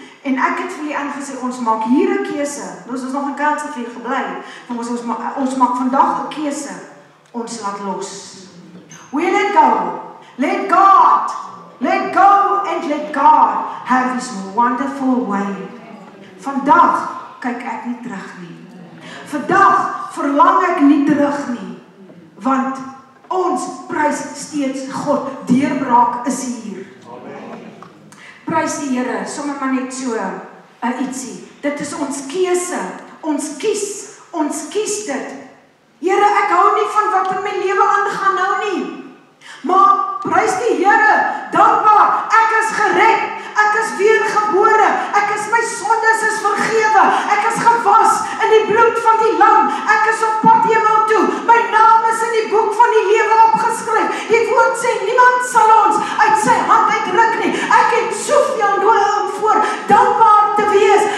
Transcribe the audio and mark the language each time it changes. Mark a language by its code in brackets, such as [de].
[af] En ek het vir julle aangesê, ons maak hier 'n keuse. Ons is nog in Kelsrivier gebly, maar ons maak vandag 'n keuse. Ons laat los. [en] We let go. Let God. Let go and let God have His wonderful way. [af] Vandag kyk ek nie terug nie. Vandag verlang ek nie terug nie. Want ons prys steeds God. Deurbraak is hier. Prys die Here, sommer maar net so 'n ietsie. Dit is ons keuse. Ons kies dit. Here, ek hou nie van wat in my lewe aangaan nou nie. Maar prys die Here, dankbaar, ek is gered, ek is weergebore, ek is my sondes is vergewe, ek is gewas in die bloed van die lam, ek is op pad hemel toe, my naam is in die boek van die lewe opgeskryf. Die woord sê, niemand sal ons uit sy hand uitruk nie. Ek het soveel nodig om voor dankbaar te wees.